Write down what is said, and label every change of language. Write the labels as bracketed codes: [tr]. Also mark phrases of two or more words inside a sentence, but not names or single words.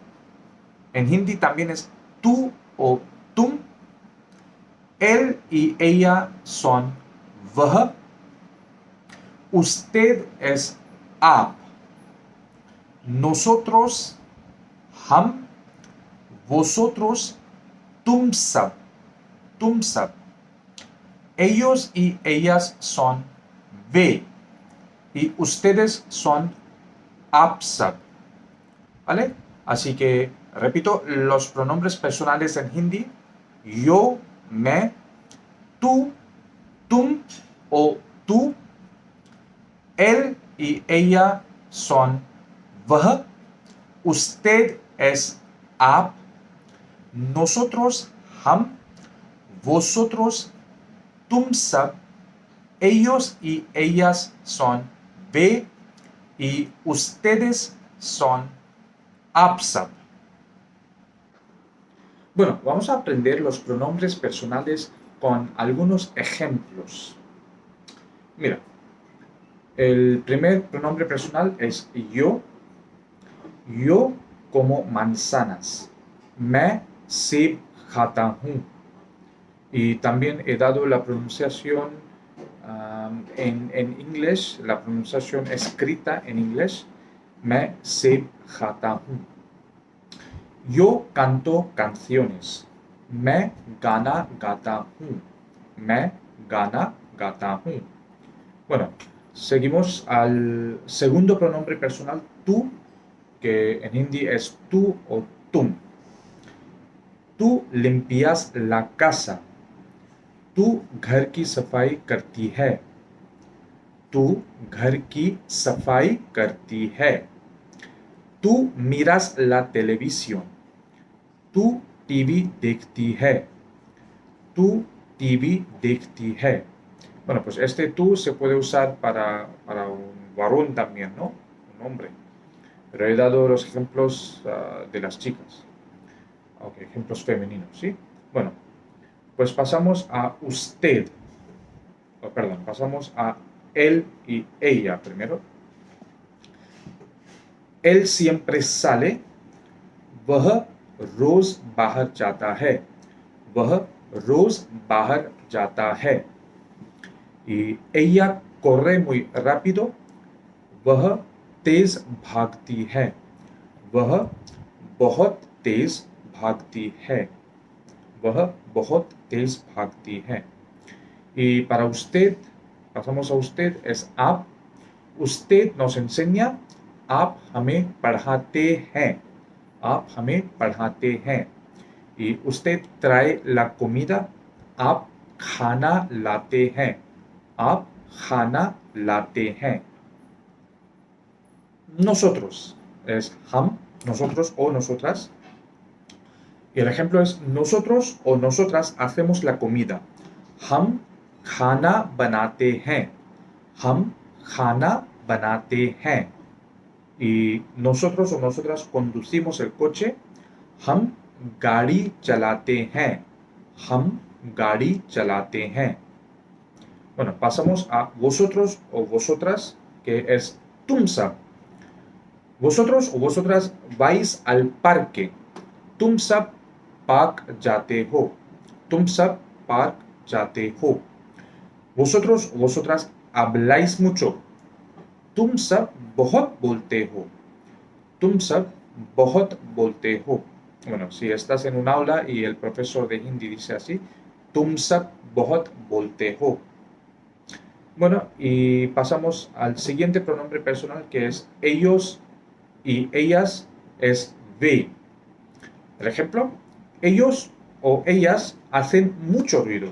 [es] En hindi también es tú o तुम. Él y ella son वह. Usted es आप. Nosotros, हम. Vosotros, [hi] तुम सब. तुम सब. [es] Ellos y ellas son वे. Y ustedes son [hi] आप सब. [es] ¿Vale? Así que, repito, los pronombres personales en hindi. Yo, मैं, tú, तुम o tú. Él y ella son वह. Usted es आप. Nosotros, हम. Vosotros, [hi] तुम सब. [es] Ellos y ellas son वे. Y ustedes son [hi] आप सब. [es] Bueno, vamos a aprender los pronombres personales con algunos ejemplos. Mira, el primer pronombre personal es yo. Yo como manzanas. [hi] मैं सेब खाता हूँ. [es] Y también he dado la pronunciación en inglés, la pronunciación escrita en inglés. [hi] मैं सेब खाता हूँ. [es] Yo canto canciones. [hi] मैं गाना गाता हूँ. मैं गाना गाता हूँ. [es] Bueno, seguimos al segundo pronombre personal, tú, que en hindi es tú o तुम. tú limpias la casa. [hi] तू घर की सफाई करती है. तू घर की सफाई करती है. [es] Tú miras la televisión. [hi] Tú TV देखती है. Tú TV देखती है. [es] Bueno, pues este tú se puede usar para un varón también, ¿no? Un hombre. Pero he dado los ejemplos de las chicas. Ok, ejemplos femeninos, ¿sí? Bueno, pues pasamos a usted. Perdón, pasamos a él y ella primero. Él siempre sale. [hi] वह रोज बाहर जाता है. वह रोज बाहर जाता है. [es] Y ella corre muy rápido. [hi] वह तेज भागती है. वह बहुत तेज भागती है. वह बहुत तेज भागती है. [es] Y para usted, pasamos a usted, es आप. Usted nos enseña. [hi] आप हमें पढ़ाते हैं. आप हमें पढ़ाते हैं. [es] Y usted trae la comida. [hi] आप खाना लाते हैं. आप खाना लाते हैं. [es] Nosotros es हम, nosotros o nosotras. Y el ejemplo es nosotros o nosotras hacemos la comida. [hi] हम खाना बनाते हैं. हम खाना बनाते हैं. [es] Y nosotros o nosotras conducimos el coche. [hi] हम गाड़ी चलाते हैं. हम गाड़ी चलाते हैं. [es] Bueno, pasamos a vosotros o vosotras, que es [hi] तुम सब. [es] Vosotros o vosotras vais al parque. [hi] तुम सब पार्क जाते हो. तुम सब पार्क जाते हो. [es] Vosotros o vosotras habláis mucho. [hi] तुम सब बहुत बोलते हो. तुम सब बहुत बोलते हो. [es] Bueno, si estás en un aula y el profesor de hindi dice así, [hi] तुम सब बहुत बोलते हो. [es] Bueno, y pasamos al siguiente pronombre personal, que es ellos y ellas, es वे. El ejemplo, ellos o ellas hacen mucho ruido.